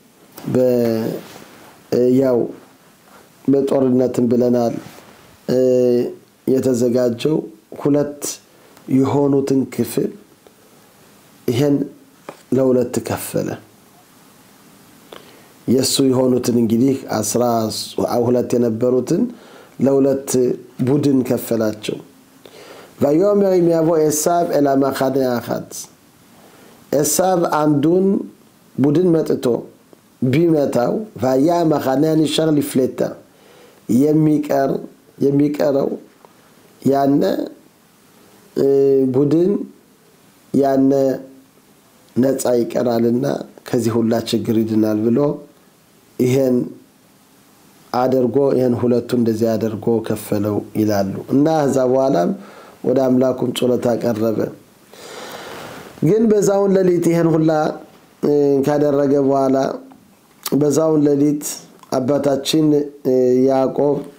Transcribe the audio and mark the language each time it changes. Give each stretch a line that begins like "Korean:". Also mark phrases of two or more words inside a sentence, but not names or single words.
Amharic: ያው በጦርነትም ብለናል የተዘጋጀው ሁለት የሆኑትን ክፍል ይሄን ለሁለት ከፈለ የሱ የሆኑትን እንግዲህ 12 የነበሩትን ለሁለት ቡድን ከፈላቸው
Hebrew: ויאמר יבוא עשו אל המחנה אחת עשו
Amharic: አንዱን ቡድን መጥቶ ቢመታው
Hebrew: והיה המחנה הנשאר לפליטה
Amharic: የሚቀረው ያነ ቡድን ያነ ነፃ ይቀራልና ከዚህ ሁላ ችግር ይድናል ብሎ ይሄን አድርጎ ይሄን ሁለቱ እንደዚህ አድርጎ ከፈለው ይላሉ እና እዛ በኋላም ወደ አምላኩም ጸሎት አቀረበ ግን በዛውን ለሊት ይሄን ሁላ ካደረገ በኋላ በዛውን ለሊት አባታችን ያዕቆብ